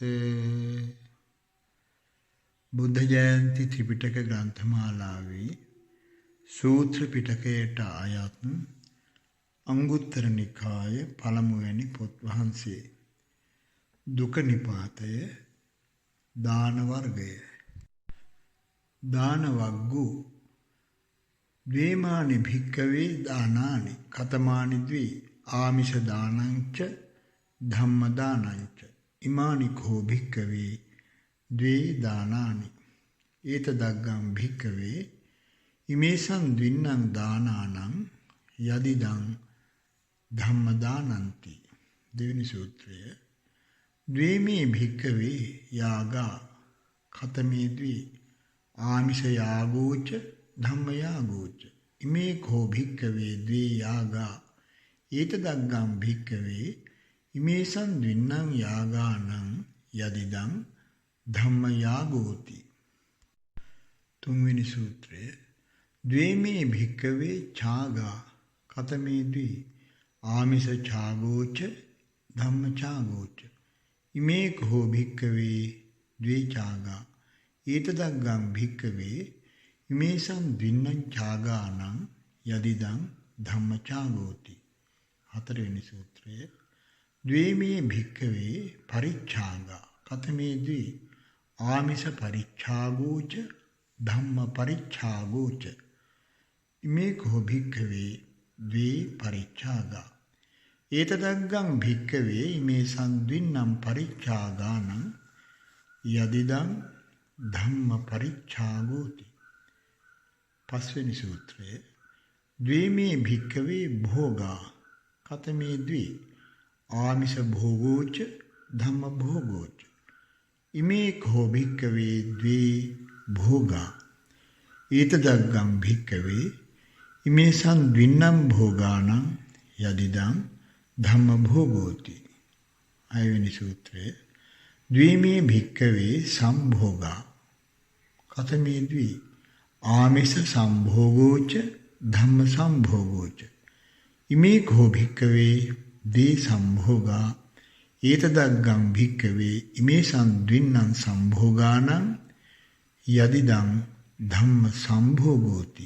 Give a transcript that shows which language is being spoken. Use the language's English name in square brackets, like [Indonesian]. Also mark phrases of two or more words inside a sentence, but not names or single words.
[Sinhala] බුද්ධ ජයන්ති ත්‍රිපිටක ග්‍රන්ථමාලාවේ සූත්‍ර පිටකයට අයත් අංගුත්තර නිකාය පළමුවැනි පොත් වහන්සේ. දුක නිපාතය දාන වර්ගය. [Pali] දාන වග්ගු ද්වේමානි භික්කවේ දානානි කතමානි ද්වි ආමිෂ දානංච ධම්ම දානංච ඉමානි කෝ භික්කවේ ද්වේ දානානි ඒතදග්ගං භික්කවේ ඉමේසං ද්වින්නං දානානං යදිදං ධම්ම දානಂತಿ. [Sinhala] දෙවෙනි සූත්‍රය. [Pali] ද්වේමේ භික්කවේ යාගා කතමේ ද්වි ආමිෂ යාගෝච ධම්ම යාගෝච ඉමේ කෝ භික්කවේ ද්වේ යාගා ඒතදග්ගං භික්කවේ ඉමේසං ද්වින්නං යාගානං යදිදං ධම්ම යාගෝති. [Sinhala] තුන්වෙනි සූත්‍රය. [Pali] ද්වේමේ භික්කවේ ඡාගා කතමේ ද්වි ආමිෂ ඡාගෝච ධම්ම ඡාගෝච ඉමේ කෝ භික්කවේ ද්වේ ඡාගා ඒතදග්ගං භික්කවේ ඉමේසං ද්වින්නං ඡාගානං යදිදං ධම්ම ඡාගෝති. [Sinhala] හතරවෙනි සූත්‍රය. [Pali] ද්වේමේ භික්කවේ පරිච්ඡාගා කතමේ ද්වි ආමිෂ පරිච්ඡාගෝච ධම්ම පරිච්ඡාගෝච ඉමේ කෝ භික්කවේ ද්වේ පරිච්ඡාගා ඒතදග්ගං භික්කවේ ඉමේසං ද්වින්නම් පරිච්ඡාගානං යදිදං ධම්ම පරිච්ඡාගෝති. [Sinhala] පස්වෙනි සූත්‍රය. [Pali] ද්වේමේ භික්කවේ භෝගා කතමේ ද්වි ආමිෂ භෝගෝච ධම්ම භෝගෝච ඉමේ කෝ භික්කවේ ද්වේ භෝගා ඒතදග්ගං භික්කවේ ඉමේසං ද්වින්නම් භෝගානං යදිදං ධම්ම භෝගෝති. [Sinhala] හයවෙනි සූත්‍රය. [Pali] ද්වේමේ භික්කවේ සම්භෝගා කතමේ ද්වි ආමිෂ සම්භෝගෝච ධම්ම සම්භෝගෝච ඉමේ කෝ භික්කවේ ද්වේ සම්භෝගා ඒතදග්ගං භික්කවේ ඉමේසං ද්වින්නම් සම්භෝගානං යදිදං ධම්ම සම්භෝගෝති.